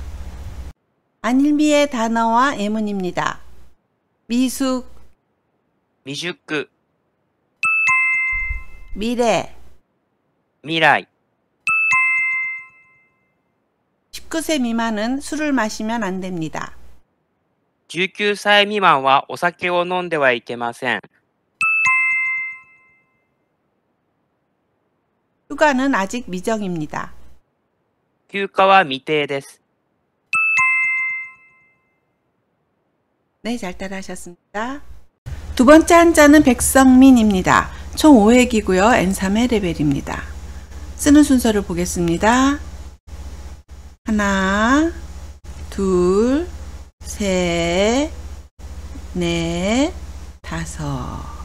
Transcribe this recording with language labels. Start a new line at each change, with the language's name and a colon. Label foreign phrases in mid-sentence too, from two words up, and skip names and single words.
Korean: 안일미의 단어와 예문입니다. 미숙,
Japanese: 미주쿠,
Korean: 미래,
Japanese: 미라이.
Korean: 19세 미만은 술을 마시면 안 됩니다.
Japanese: 19 歳未満はお酒を飲んではいけません。
Korean: 휴가는 아직 미정입니다.
Japanese: 休暇は未定です。
Korean: 네, 잘 따라하셨습니다. 두 번째 한자는 백성민입니다. 총 5획이고요. N3회 레벨입니다. 쓰는 순서를 보겠습니다. 하나, 둘, 셋, 넷, 다섯.